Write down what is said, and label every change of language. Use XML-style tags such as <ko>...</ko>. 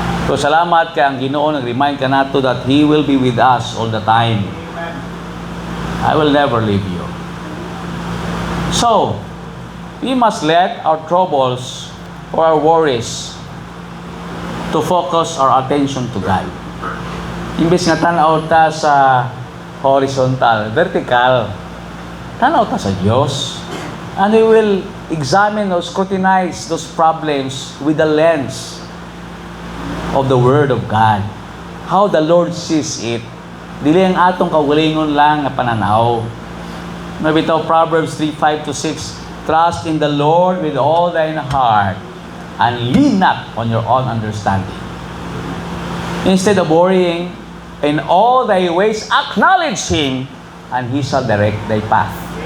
<en>So</en> <ceb>salamat kay ang Ginoo nag-remind ka nato</ceb> <en>that He will be with us all the time. I will never leave you. So, we must let our troubles or our worries to focus our attention to God.</en> <ceb>Imbes nga tanaw ta sa horizontal, vertical, tanaw ta sa Diyos.</ceb> <en>And we will examine or scrutinize those problems with the lens of the Word of God. How the Lord sees it.</en> <ceb>Dili ang atong kaugalingon lang nga pananaw.</ceb> <en>Mabitaw Proverbs 3:5-6, trust in the Lord with all thine heart and lean not on your own understanding. Instead of worrying, in all thy ways acknowledge Him and He shall direct thy path.</en>